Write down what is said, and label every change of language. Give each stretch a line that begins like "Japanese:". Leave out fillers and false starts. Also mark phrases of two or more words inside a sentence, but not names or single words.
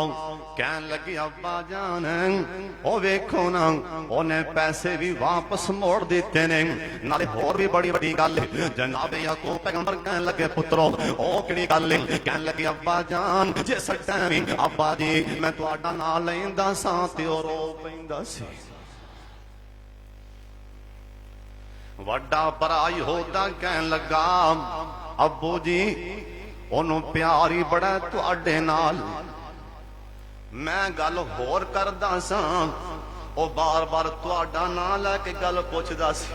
Punjabi: ਕਹਿਣ ਲੱਗੀ ਅੱਬਾ ਜਾਨ ਓ ਵੇਖੋ ਨਾ ਓਨੇ ਪੈਸੇ ਭੀ ਵਾਪਸ ਮੋੜ ਦਿੱਤੇ ਨੇ, ਨਾਲੇ ਹੋਰ ਭੀ ਬੜੀ ਬੜੀ ਗਲ। ਜਨਾਬੇ ਯਾਕੂਬ ਪੈਗੰਬਰ ਕਹਿਣ ਲੱਗੇ ਪੁੱਤਰੋ ਓ ਕਿਹੜੀ ਗਲ? ਕਹਿਣ ਲੱਗੀ ਅੱਬਾ ਜਾਨ ਜਿਸ ਟਾਈਮ ਅੱਬਾ ਜੀ ਮੈਂ ਤੁਹਾਡਾ ਨਾਮ ਲੈਂਦਾ ਸਾਂ ਤੇ ਓ ਰੋ ਪੈਂਦਾ ਸੀ। ਵੱਡਾ ਭਰਾ ਯਹੂਦਾ ਕਹਿਣ ਲੱਗਾ, ਅੱਬੂ ਜੀ ਉਹਨੂੰ ਪਿਆਰ ਹੀ ਬੜਾ ਤੁਹਾਡੇ ਨਾਲ। ਮੈਂ ਗੱਲ ਹੋਰ ਕਰਦਾ ਸਾਂ, ਉਹ ਬਾਰ-ਬਾਰ ਤੁਹਾਡਾ ਨਾਂ ਲੈ ਕੇ ਗੱਲ ਪੁੱਛਦਾ ਸੀ।